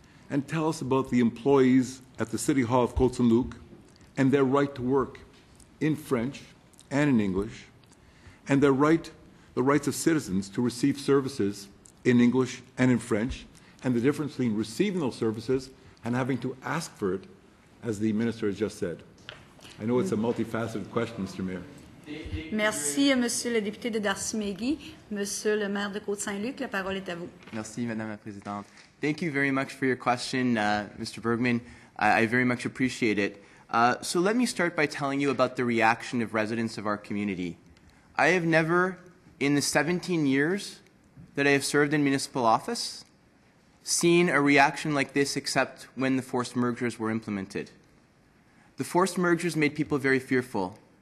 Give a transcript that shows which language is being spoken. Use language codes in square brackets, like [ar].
[en] And tell us about the employees at the City Hall of Côte-Saint-Luc and their right to work in French and in English, and the rights of citizens to receive services in English and in French, and the difference between receiving those services and having to ask for it, as the Minister has just said. I know it's a multifaceted question, Mr. Mayor. [fr] Merci, Monsieur le député de Darcy-McGee. Monsieur le maire de Côte-Saint-Luc, la parole est à vous. Merci, Madame la Présidente. [en] Thank you very much for your question, Mr. Bergman. I very much appreciate it. So let me start by telling you about the reaction of residents of our community. I have never, in the 17 years that I have served in municipal office, seen a reaction like this except when the forced mergers were implemented. The forced mergers made people very fearful.